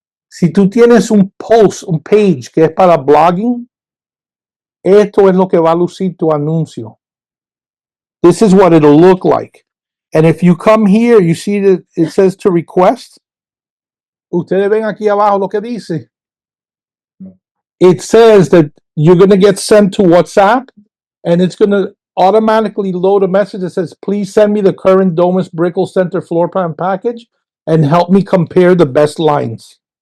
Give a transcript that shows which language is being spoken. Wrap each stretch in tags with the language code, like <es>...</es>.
<es>Si tú tienes un post, un page que es para blogging, esto es lo que va a lucir tu anuncio.</es> <en>This is what it'll look like. And if you come here, you see that it says to request.</en> <es>Ustedes ven aquí abajo lo que dice.</es> <en>It says that you're going to get sent to WhatsApp, and it's going to automatically load a message that says, please send me the current Domus Brickell Center floor plan package and help me compare the best lines.</en>